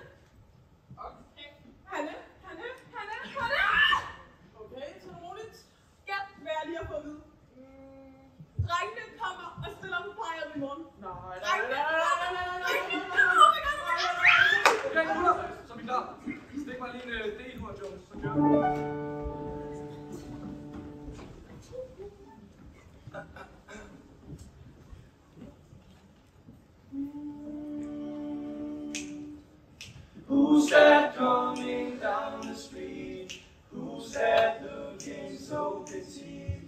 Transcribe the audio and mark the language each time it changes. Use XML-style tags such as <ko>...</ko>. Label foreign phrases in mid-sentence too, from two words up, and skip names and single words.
<da>Okay. Hanne. Okay, så roligt. Ja, hvad er lige at få at vide? Drengene kommer og stiller på plejehjem i morgen. Nej. Okay, gutter, så er vi klar. Stik mig lige en D-hur, Jones, så kører vi.</da> <en>Who's that coming down the street? Who's that looking so petite?</en>